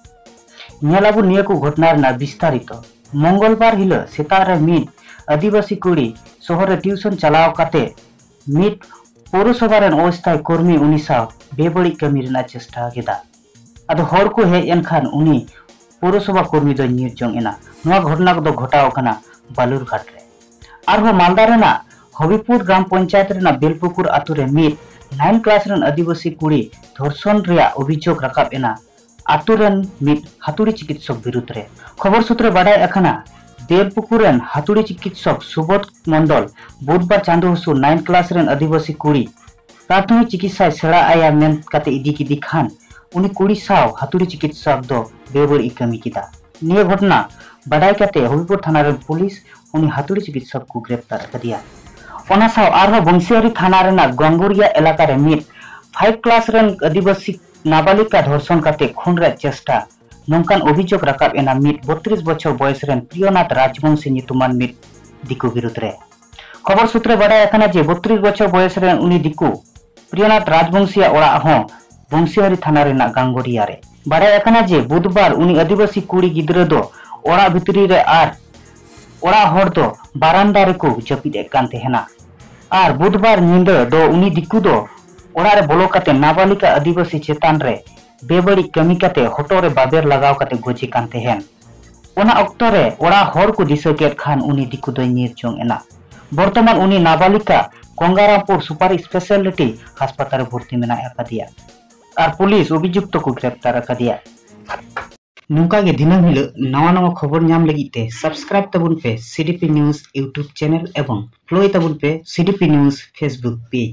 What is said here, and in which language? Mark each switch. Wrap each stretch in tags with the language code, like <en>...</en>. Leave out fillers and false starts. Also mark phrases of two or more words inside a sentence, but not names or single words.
<sat>नेलाबु निया को घटना रेना विस्तारित मंगलबार हिलो सेतार रे मिड आदिवासी कुड़ी शहर रे ट्यूशन चलाव काते मिड पौरसभा रेन अस्थायी कर्मी उनी साव बेबड़ी कमी रेना चेष्टा केदा आदो हर को हेज एनखान उनी पौरसभा कर्मी दो न्यूज जोंग एना नोआ घटना को घटाव कना बालुरघाट रे आरहो मालदा रेना हबिपुर ग्राम पंचायत रेना बेलपुकुर आतु रे मिड 9 क्लास रेन आदिवासी कुड़ी धर्षण रेया अभियोग राकाब एना आतु रेन मिड हातुड़ी चिकित्सक विरुद्ध रे खबर सूत्रे बाडाय अखाना बेलपुकुर रेन हातुड़ी चिकित्सक सुबोध मंडल बुधवार चांदो हसु 9 क्लास रेन आदिवासी कुड़ी प्राथमिक चिकित्सा सेड़ा आया मेन काते इदी किदी खान उनी कुड़ी साव हातुड़ी चिकित्सक दो बेबड़ी कमी किदा निये घटना बाडाय काते हबिपुर थाना रे पुलिस उनी हातुड़ी चिकित्सक को गिरफ्तार कदिया ओना साव आरहो बंसियारी थाना रेना गंगुरिया इलाका रे मिड 5 क्लास रेन आदिवासी नाबालिका धर्षण काते खून रे चेष्टा नौकान अभियोग राकाब एना मिड 32 बछर बयस रेन प्रियनाथ राजवंशी नितुमान मिड दिकु विरुद्ध रे खबर सूत्रे बाडाय अखाना जे 32 बछर बयस रेन उनी दिकु प्रियनाथ राजवंशी ओड़ा हो बंसियारी थाना रेना गंगुरिया रे बाडाय अखाना जे बुधवार उनी आदिवासी कुड़ी गिद्रा दो ओड़ा भितरी रे आर ओड़ा हर दो बारान्दा रे को जपिद कान तेहना आर बुधवार निंदा दो उनी दिकु दो ओड़ा रे बोलो काते नाबालिका आदिवासी चेतान रे बेबड़ी कमी काते हटो रे बाबेर लगाव काते गोजी कान तेहन ओना अक्तो रे ओड़ा हर को दिशा केट खान उनी दिकु दो नीर जोंग एना बर्तमान उनी नाबालिका गंगारामपुर सुपार स्पेशलिटी हासपाताल भर्ती मेना अकादिया आर पुलिस अभियुक्त को गिरफ्तार अकादिया नौका के दिनम हिलो नवा नवा खबर नाम लगी सब्सक्राइब तबुन पे सीडीपी न्यूज यूट्यूब चैनल एवं फ्लो तबुन पे सीडीपी न्यूज फेसबुक पेज।</sat>